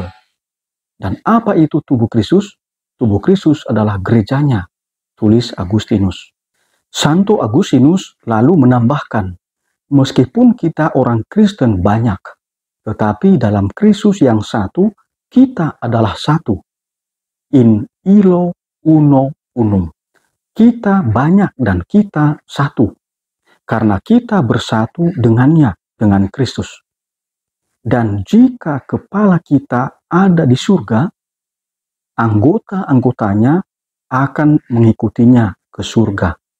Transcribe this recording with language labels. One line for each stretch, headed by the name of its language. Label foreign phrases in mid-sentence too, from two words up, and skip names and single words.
Indonesian: Dan apa itu tubuh Kristus? Tubuh Kristus adalah gerejanya, tulis Agustinus. Santo Agustinus lalu menambahkan, meskipun kita orang Kristen banyak, tetapi dalam Kristus yang satu, kita adalah satu.
Latin: In illo uno unum.
Indonesian: Kita banyak dan kita satu. Karena kita bersatu dengannya, dengan Kristus. Dan jika kepala kita ada di surga, anggota-anggotanya akan mengikutinya ke surga.